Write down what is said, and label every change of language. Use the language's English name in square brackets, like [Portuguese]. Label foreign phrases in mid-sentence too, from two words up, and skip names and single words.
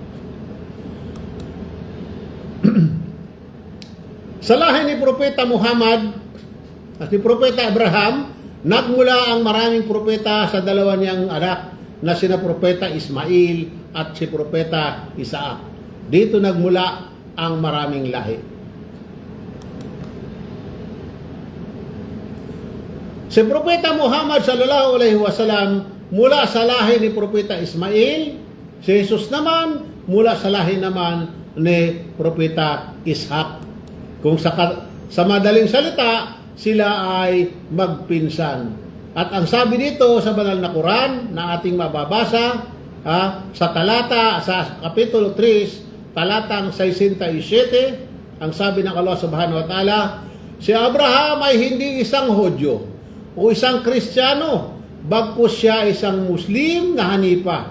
[Filipino] Sa lahi ni Propeta Muhammad at ni Propeta Abraham, nagmula ang maraming propeta sa dalawa niyang anak na sina Propeta Ismail at si Propeta Isaac. Dito nagmula ang maraming lahi. Si Propeta Muhammad [Arabic] صلى الله عليه وسلم [Filipino] mula sa lahi ni Propeta Ismail, si Jesus naman mula sa lahi naman ni Propeta Ishaq. Kung sa madaling salita, sila ay magpinsan. At ang sabi dito sa banal na Quran na ating mababasa sa Kapitulo 3, talatang 67, ang sabi ng [Arabic] الله سبحانه وتعالى, [Filipino] si Abraham ay hindi isang Hudyo o isang Kristiyano, bagkus siya isang Muslim na Hanipa.